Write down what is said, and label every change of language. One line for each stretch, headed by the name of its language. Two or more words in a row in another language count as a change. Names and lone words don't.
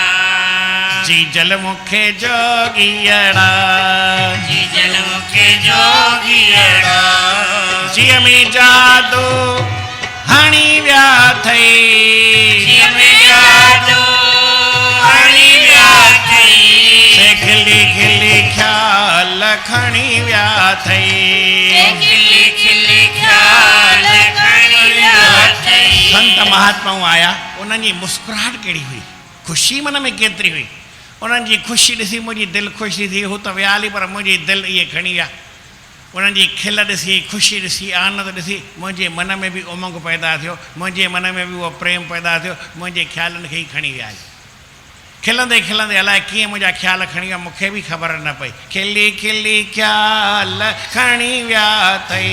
Sindhi: जीजल मूंखे जोगियड़ा जीजल मूंखे जोगियड़ा जीअं में जादू हणी विया अथई जीअं में जादू हणी विया अथई से खिली खिली ख्याल खणी विया अथई खिली खिली ख्याल खणी विया अथई। संत महात्माऊं आया उन्हनि जी मुस्कुराहट कहिड़ी हुई ख़ुशी मन में केतिरी हुई उन्हनि जी ख़ुशी ॾिसी मुंहिंजी दिलि ख़ुशि थी हू त विया हली पर मुंहिंजी दिलि इहे खणी विया उन्हनि जी खिल ॾिसी ख़ुशी ॾिसी आनंद ॾिसी मुंहिंजे मन में बि उमंग पैदा थियो मुंहिंजे मन में बि उहो प्रेम पैदा थियो मुंहिंजे ख़्यालनि खे ई खणी विया खिलंदे खिलंदे अलाए कीअं मुंहिंजा ख़्याल खणी विया मूंखे बि ख़बर न पई खिली खिली ख़्याल खणी विया अथई